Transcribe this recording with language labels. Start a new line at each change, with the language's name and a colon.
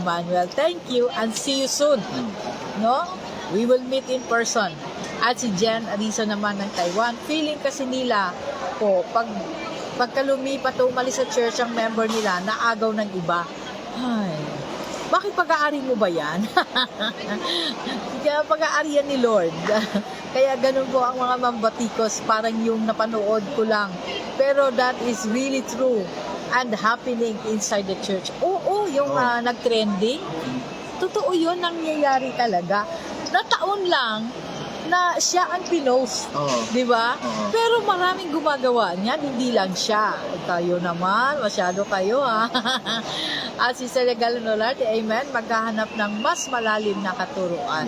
English: Emmanuel, thank you and see you soon. No? We will meet in person.
Filipino: At si Jen Arisa naman ng Taiwan. Feeling kasi nila po, pagka lumipat o umalis sa church ang member nila, naagaw ng iba. Ay, bakit pag-aari mo ba yan? Kaya pag-aarian ni Lord. Kaya ganun po ang mga mambatikos, parang yung napanood ko lang. Pero
English: that is really true and happening inside the church.
Filipino: Oo, yung nag-trending. Totoo yun, nangyayari talaga. Nataon lang na siya ang pinost. Di ba? Pero maraming gumagawa niyan, hindi lang siya. Kayo naman, masyado kayo ha. At si Selegal Nolarte, amen, maghahanap ng mas malalim na katuruan.